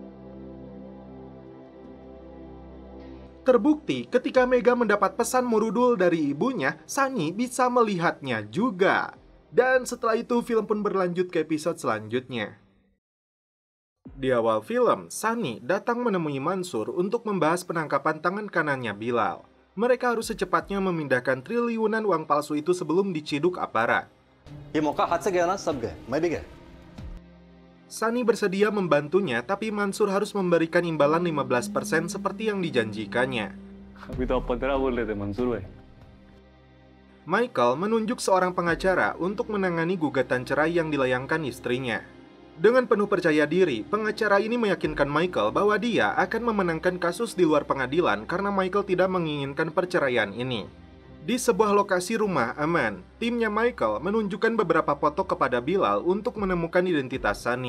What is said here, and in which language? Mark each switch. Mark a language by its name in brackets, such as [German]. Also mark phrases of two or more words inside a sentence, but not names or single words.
[Indonesian] Terbukti ketika Mega mendapat pesan murudul dari ibunya, Sunny bisa melihatnya juga. Dan setelah itu film pun berlanjut ke episode selanjutnya. Di awal film, Sunny datang menemui Mansur untuk membahas penangkapan tangan kanannya Bilal. Mereka harus secepatnya memindahkan triliunan uang palsu itu sebelum diciduk aparat. [Hindi] ये मौका हाथ से गया ना, सब गए, मैं भी गया. [Indonesian] Sunny bersedia membantunya, tapi Mansur harus memberikan imbalan 15% seperti yang dijanjikannya. [Hindi] अभी तो आप 15 बोल रहे थे मंसूर भाई. [Indonesian] Michael menunjuk seorang pengacara untuk menangani gugatan cerai yang dilayangkan istrinya. Dengan penuh percaya diri, pengacara ini meyakinkan Michael bahwa dia akan memenangkan kasus di luar pengadilan karena Michael tidak menginginkan perceraian ini. Di sebuah lokasi rumah aman, timnya Michael menunjukkan beberapa foto kepada Bilal untuk menemukan identitas Sunny.